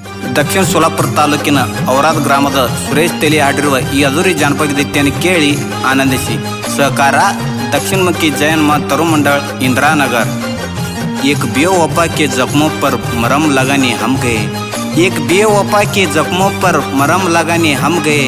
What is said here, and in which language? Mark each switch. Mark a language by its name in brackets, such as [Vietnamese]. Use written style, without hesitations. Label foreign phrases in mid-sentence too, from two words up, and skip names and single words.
[Kannada] ದಕ್ಷಿಣ ಸೋಲಾಪುರ ತಾಲೂಕಿನ ಔರಾದ್ ಗ್ರಾಮದ ಸುರೇಶ್ ತೆಲಿ ಹಾಡಿರುವ ಈ ಅಧೂರಿ ಜಾನಪದ ಗೀತೆಯನ್ನು ಕೇಳಿ ಆನಂದಿಸಿ. [Hindi] ಸಹಕಾರ दक्षिणमुखी जैन माँ तरु मंडल इंदिरा नगर. एक बेवफा के जख्मों पर मरहम लगाने हम गए, एक बेवफा के जख्मों पर मरहम लगाने हम गए.